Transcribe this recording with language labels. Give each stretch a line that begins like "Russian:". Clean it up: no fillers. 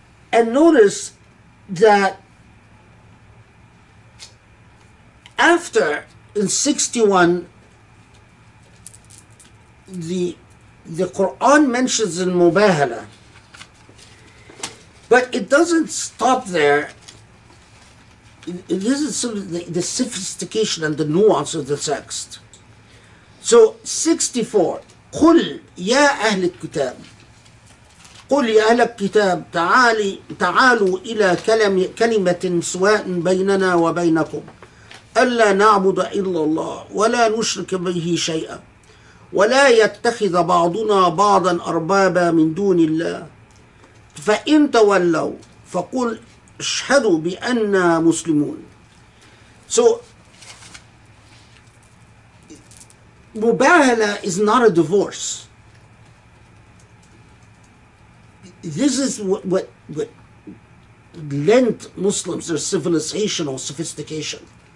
English: And notice that after, in 61, the Quran mentions in Mubahala, but it doesn't stop there. This is sort of the sophistication and the nuance of the text.
Arabic: So 64, قل يا أهل الكتاب قل يا أهل الكتاب تعالوا إلى كلمة سواء بيننا وبينكم ألا نعبد إلا الله ولا نشرك به شيئا ولا يتخذ بعضنا بعضا أربابا من دون الله فإن تولوا فقل اشهدوا بأننا مسلمون.
English: So Mubahala is not a divorce. This is what lent Muslims their civilizational sophistication.